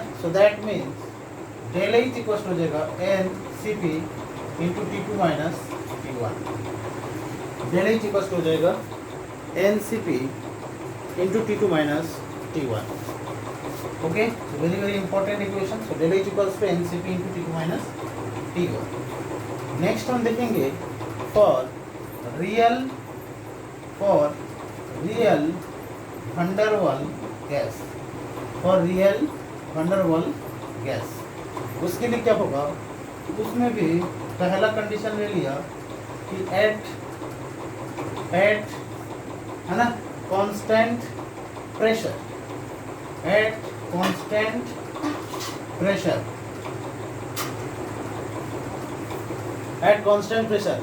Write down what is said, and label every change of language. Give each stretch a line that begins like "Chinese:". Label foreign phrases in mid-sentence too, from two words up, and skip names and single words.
English: so that means del H equal
Hindi: हो जाएगा
English: NCP into T2 minus T1, del H equal
Hindi: हो जाएगा
English: NCP into T2 minus T1, okay. very very important equation. so del H equals to NCP into T2 minus T1.
Hindi: नेक्स्ट हम देखेंगे
English: for real van der Waal gas, for real van der Waal gas,
Hindi: उसके लिए क्या होगा, उसमें भी पहला कंडीशन ले लिया कि एट है ना
English: constant pressure, at constant pressure, at constant pressure.